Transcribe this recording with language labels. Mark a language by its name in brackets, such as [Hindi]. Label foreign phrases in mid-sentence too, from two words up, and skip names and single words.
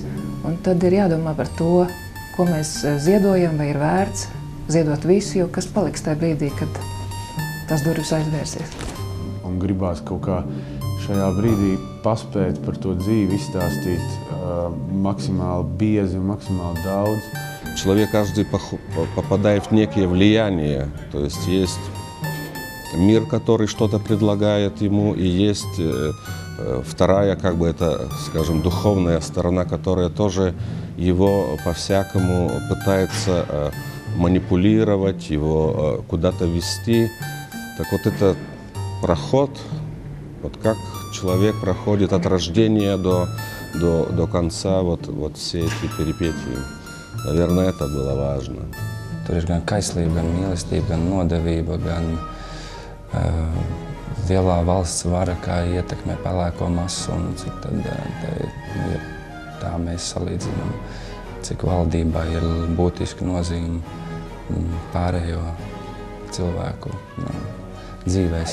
[Latvian] Un tad ir jādomā par to, ko mēs ziedojam, vai ir vērts ziedot visu, jo kas paliks tajā brīdī, kad tās durvis aizvērsies. un gribās kaut kā šajā brīdī paspēt par to dzīvi izstāstīt максимально biezi un максимально daudz. [Russian] Человек каждый попадает в некие влияния, то есть мир, который что-то предлагает ему, и есть вторая, как бы это, скажем, духовная сторона, которая тоже его по-всякому пытается манипулировать, его куда-то вести. Так вот это проход, вот как человек проходит от рождения до конца вот все эти перипетии. Наверное, это было важно. [Latvian] Tur ir gan kaislība, gan mīlestība, gan nodevība, gan lielā valsts vara, kā ietekmē pelēko masu, un cik tad, ja tā mēs salīdzinām, cik valdībā ir būtiska nozīme pārējo cilvēku dzīvēs.